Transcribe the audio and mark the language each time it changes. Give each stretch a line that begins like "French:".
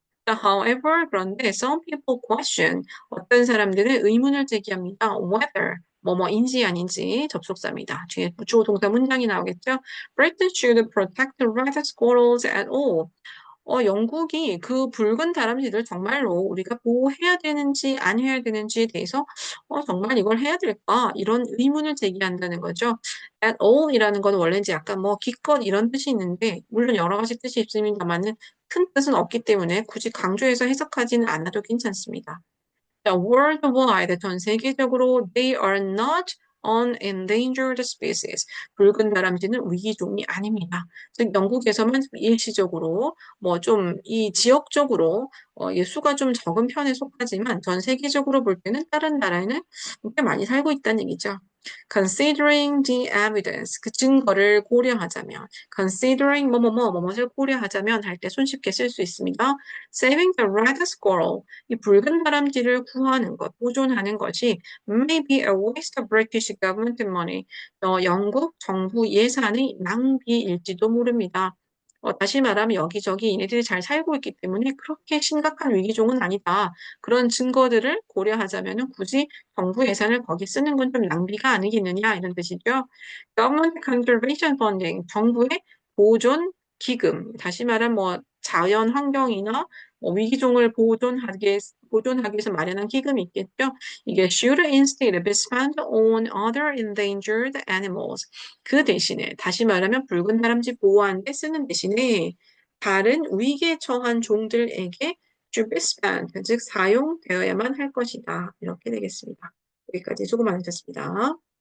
English: However,
Korean: 그런데
English: some people question
Korean: 어떤 사람들은 의문을 제기합니다. Whether 뭐뭐인지 아닌지 접속사입니다. 뒤에 주어 동사 문장이 나오겠죠?
English: Britain should protect red squirrels at all.
Korean: 영국이 그 붉은 다람쥐들 정말로 우리가 보호해야 되는지 안 해야 되는지에 대해서 정말 이걸 해야 될까? 이런 의문을 제기한다는 거죠. At all이라는 건 원래 이제 약간 뭐 기껏 이런 뜻이 있는데 물론 여러 가지 뜻이 있습니다만은 큰 뜻은 없기 때문에 굳이 강조해서 해석하지는 않아도 괜찮습니다.
English: 자, worldwide,
Korean: 전 세계적으로
English: they are not an endangered species.
Korean: 붉은 다람쥐는 위기종이 아닙니다. 즉, 영국에서만 일시적으로, 뭐 좀 이 지역적으로 이 수가 좀 적은 편에 속하지만 전 세계적으로 볼 때는 다른 나라에는 꽤 많이 살고 있다는 얘기죠.
English: Considering the evidence,
Korean: 그 증거를 고려하자면, considering 뭐뭐를 고려하자면 할 때 손쉽게 쓸 수 있습니다.
English: Saving the red squirrel,
Korean: 이 붉은 다람쥐를 구하는 것, 보존하는 것이
English: may be a waste of British government money.
Korean: 영국 정부 예산의 낭비일지도 모릅니다. 다시 말하면 여기저기 얘네들이 잘 살고 있기 때문에 그렇게 심각한 위기종은 아니다. 그런 증거들을 고려하자면 굳이 정부 예산을 거기 쓰는 건 좀 낭비가 아니겠느냐 이런 뜻이죠.
English: Government Conservation Funding,
Korean: 정부의 보존 기금. 다시 말하면 뭐 자연 환경이나 위기종을 보존하기 위해서 마련한 기금이 있겠죠.
English: 이게 should instead be spent on other endangered animals.
Korean: 그 대신에 다시 말하면 붉은 다람쥐 보호하는 데 쓰는 대신에 다른 위기에 처한 종들에게
English: should be spent,
Korean: 즉 사용되어야만 할 것이다. 이렇게 되겠습니다. 여기까지 수고 많으셨습니다.